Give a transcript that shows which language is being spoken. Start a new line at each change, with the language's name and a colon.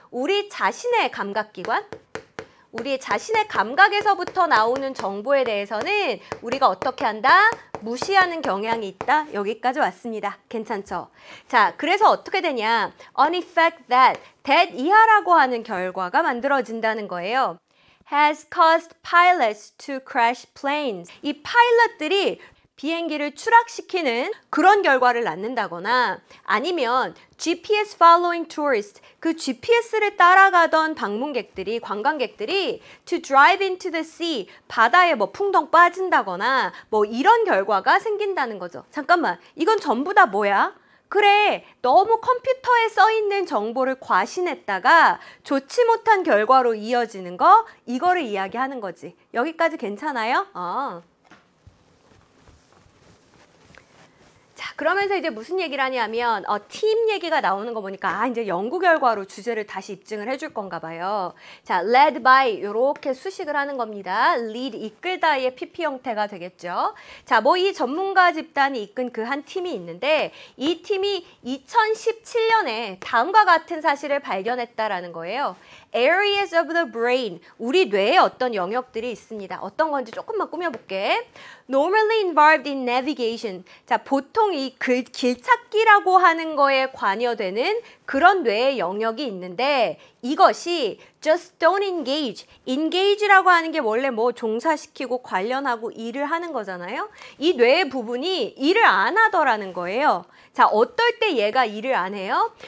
Korean: 우리 자신의 감각기관, 우리 자신의 감각에서부터 나오는 정보에 대해서는 우리가 어떻게 한다? 무시하는 경향이 있다. 여기까지 왔습니다. 괜찮죠? 자, 그래서 어떻게 되냐?
English: An effect that
Korean: 이하라고 하는 결과가 만들어진다는 거예요.
English: Has caused pilots to crash planes.
Korean: 이 파일럿들이 비행기를 추락시키는 그런 결과를 낳는다거나 아니면
English: GPS following tourist,
Korean: 그 GPS를 따라가던 방문객들이, 관광객들이
English: to drive into the sea,
Korean: 바다에 뭐 풍덩 빠진다거나 뭐 이런 결과가 생긴다는 거죠. 잠깐만, 이건 전부 다 뭐야? 그래, 너무 컴퓨터에 써있는 정보를 과신했다가 좋지 못한 결과로 이어지는 거, 이거를 이야기하는 거지. 여기까지 괜찮아요? 자, 그러면서 이제 무슨 얘기를 하냐면 팀 얘기가 나오는 거 보니까 이제 연구 결과로 주제를 다시 입증을 해줄 건가 봐요. 자,
English: led by
Korean: 이렇게 수식을 하는 겁니다. lead 이끌다의 PP 형태가 되겠죠. 자, 뭐 이 전문가 집단이 이끈 그 한 팀이 있는데 이 팀이 2017년에 다음과 같은 사실을 발견했다라는 거예요.
English: Areas of the brain,
Korean: 우리 뇌에 어떤 영역들이 있습니다. 어떤 건지 조금만 꾸며볼게.
English: Normally involved in navigation.
Korean: 자, 보통 이 길찾기라고 하는 거에 관여되는 그런 뇌의 영역이 있는데 이것이
English: just don't engage.
Korean: engage라고 하는 게 원래 뭐 종사시키고 관련하고 일을 하는 거잖아요. 이 뇌의 부분이 일을 안 하더라는 거예요. 자, 어떨 때 얘가 일을 안 해요?